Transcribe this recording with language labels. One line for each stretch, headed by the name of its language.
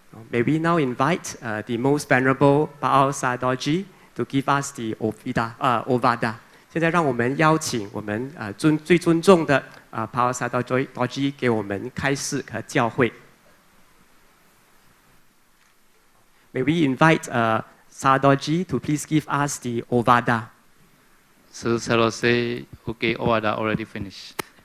English: May we now invite the most venerable Pa-Auk Sayadawgyi to give us the Ovada.
Chinese: 现在让我们邀请我们最尊重的Pa-Auk Sayadawgyi给我们开示和教诲。
English: May we invite Sayadawgyi to please give us the Ovada. So Salo say, okay, Ovada already finished.